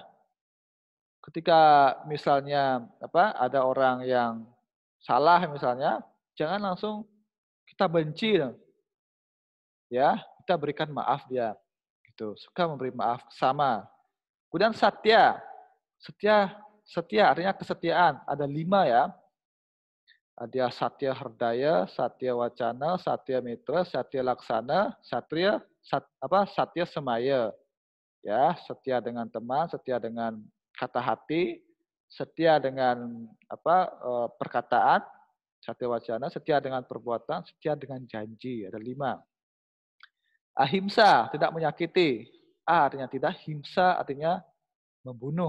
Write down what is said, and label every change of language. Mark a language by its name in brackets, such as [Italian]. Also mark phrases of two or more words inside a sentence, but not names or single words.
[Indonesian] Ketika misalnya ada orang yang salah misalnya, jangan langsung kita benci, ya. Kita berikan maaf dia, gitu. Suka memberi maaf sama. Kemudian satya. Setia artinya kesetiaan. Ada 5 ya. Ada satya herdaya, satya wacana, satya mitra, satya laksana, satya semaya. Ya, setia dengan teman, setia dengan kata hati, setia dengan perkataan, satya wacana, setia dengan perbuatan, setia dengan janji. Ada 5. Ahimsa, tidak menyakiti. A artinya tidak, himsa artinya membunuh.